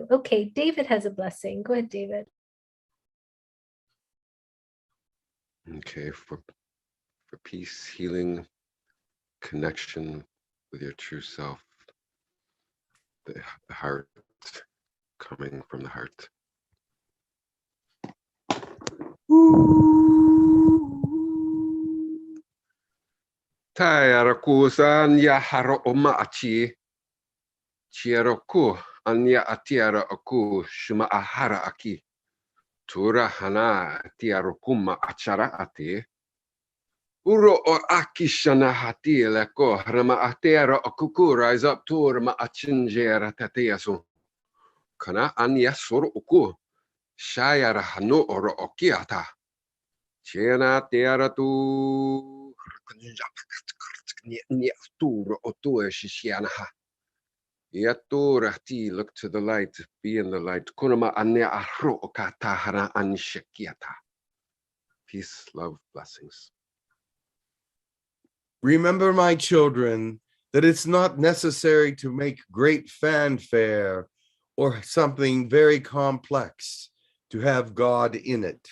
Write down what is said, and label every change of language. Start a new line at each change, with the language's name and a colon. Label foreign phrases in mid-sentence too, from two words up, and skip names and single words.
English: Okay, David has a blessing. Go ahead, David. Okay, for peace, healing, connection with your true self, the heart, coming from the heart. Tayaraku anya haro oma achi. Chiaroku anya atiara aku shuma ahara aki. Tura hana tiarokuma achara ati. Uro o akishana hati leko rama atera akuku rise up to rama achinjera tatiasu. Kana anya soro uku. Shayara hano oro okiata. Chena tiara tu. Look to the light, be in the light. Peace, love, blessings. Remember, my children, that it's not necessary to make great fanfare or something very complex to have God in it.